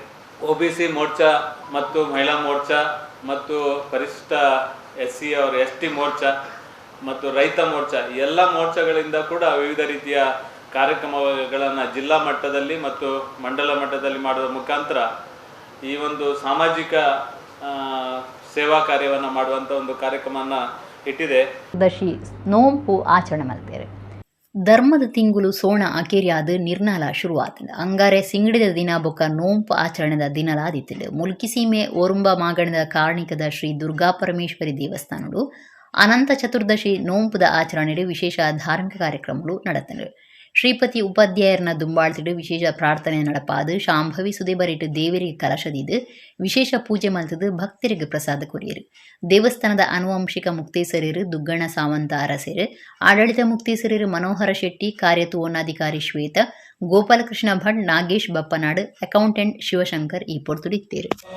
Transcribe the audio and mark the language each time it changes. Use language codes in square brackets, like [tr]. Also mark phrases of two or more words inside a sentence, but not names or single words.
[kn] OBC ಮೋರ್ಚಾ ಮತ್ತು ಮಹಿಳಾ ಮೋರ್ಚಾ ಮತ್ತು ಪರಿಶಿಷ್ಟ SC और ST ಮೋರ್ಚಾ ಮತ್ತು ರೈತ ಮೋರ್ಚಾ ಎಲ್ಲ ಮೋರ್ಚಾಗಳಿಂದ ಕೂಡ ವಿವಿಧ ರೀತಿಯ ಕಾರ್ಯಕ್ರಮಗಳನ್ನು ಜಿಲ್ಲಾ ಮಟ್ಟದಲ್ಲಿ ಮತ್ತು ಮಂಡಲ ಮಟ್ಟದಲ್ಲಿ ಮಾಡುವ ಮುಖಾಂತರ ಈ ಒಂದು ಸಾಮಾಜಿಕ ಸೇವಾ ಕಾರ್ಯವನ್ನು ಮಾಡುವಂಥ ಒಂದು ಕಾರ್ಯಕ್ರಮವನ್ನು ಇಟ್ಟಿದೆ. ದಶಿ ನೋಂಪು ಆಚರಣೆ ಮಾಡ್ತಾರೆ. [tcy] ಧರ್ಮದ ತಿಂಗಳು ಸೋಣ ಅಕೇರಿಯಾದ ನಿರ್ನಾಲ ಶುರುವಾತಿದೆ. ಅಂಗಾರೆ ಸಿಂಗಡಿದ ದಿನ ಬೊಕ್ಕ ನೋಂಪು ಆಚರಣೆದ ದಿನಲಾದಿತ್ತಿದೆ. ಮುಲ್ಕಿ ಸೀಮೆ ಓರುಂಬ ಮಾಗಣದ ಕಾರಣಿಕದ ಶ್ರೀ ದುರ್ಗಾ ಪರಮೇಶ್ವರಿ ದೇವಸ್ಥಾನಗಳು ಅನಂತ ಚತುರ್ದಶಿ ನೋಂಪುದ ಆಚರಣೆಗೆ ವಿಶೇಷ ಧಾರ್ಮಿಕ ಕಾರ್ಯಕ್ರಮಗಳು ನಡೆತವೆ. ಶ್ರೀಪತಿ ಉಪಾಧ್ಯಾಯರನ್ನ ದುಂಬಾಳ್ತಿಡು ವಿಶೇಷ ಪ್ರಾರ್ಥನೆ ನಡಪಾದು. ಶಾಂಭವಿ ಸುದೇಬರಿಟ್ಟು ದೇವರಿಗೆ ಕಲಶದಿದ್ದು ವಿಶೇಷ ಪೂಜೆ ಮಲ್ತದು ಭಕ್ತರಿಗೆ ಪ್ರಸಾದ ಕೊರಿಯರು. ದೇವಸ್ಥಾನದ ಆನುವಂಶಿಕ ಮುಕ್ತೇಸರರು ದುಗ್ಗಣ ಸಾವಂತ ಅರಸರು, ಆಡಳಿತ ಮುಕ್ತೇಸರರು ಮನೋಹರ ಶೆಟ್ಟಿ, ಕಾರ್ಯತೋನಾಧಿಕಾರಿ ಶ್ವೇತ, ಗೋಪಾಲಕೃಷ್ಣ ಭಟ್, ನಾಗೇಶ್ ಬಪ್ಪನಾಡು, ಅಕೌಂಟೆಂಟ್ ಶಿವಶಂಕರ್ ಈ ಪೊರ್ತುಡಿತ್ತೇರು.